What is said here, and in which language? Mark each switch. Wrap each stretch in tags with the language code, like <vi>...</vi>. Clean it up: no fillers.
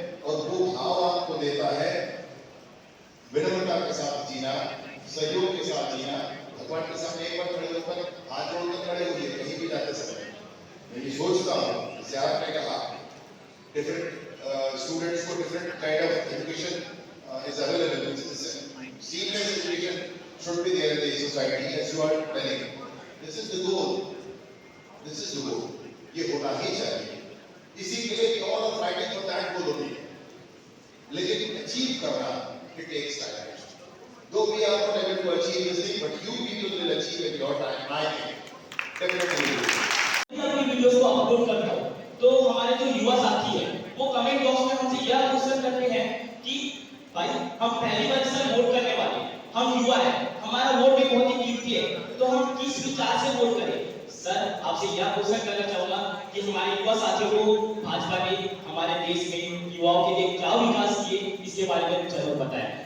<hi>और वो भाव आपको देता है विनम्रता के साथ जीना, सहयोग के साथ जीना। भगवान के सामने एक बार खड़े होकर हाथ जोड़कर खड़े होइए कहीं भी जाते समय। मैं ये सोचता हूँ, जैसे आपने कहा,</hi> <en>Different students को different kind of education is available. Seamless education should be there in the society, as you are telling. This is the goal. This is the goal.</en> <hi>ये होना ही चाहिए। इसी के लिए</hi> <en>all are fighting for that goal only.</en> <hi>लेकिन</hi> <en>achieve</en> <hi>करना,</hi> <en>it takes time. Though we are not able to achieve this thing, but you people will achieve at your time. I think definitely.</en> <hi>अपनी videos को upload करता हूँ, तो हमारे जो युवा साथी हैं, वो कमेंट बॉक्स में हमसे यह क्वेश्चन करते हैं कि भाई हम पहली बार इसमें वोट करने वाले, हम युवा हैं, हमारा वोट भी बहुत ही कीमती है, तो हम किस विचार से वोट करें? सर, आपसे यह क्वेश्चन करना चाहूंगा कि हमारे युवा साथियों को भाजपा ने हमारे देश में युवाओं के लिए क्या विकास किए, इसके बारे में जरूर बताएं।</hi>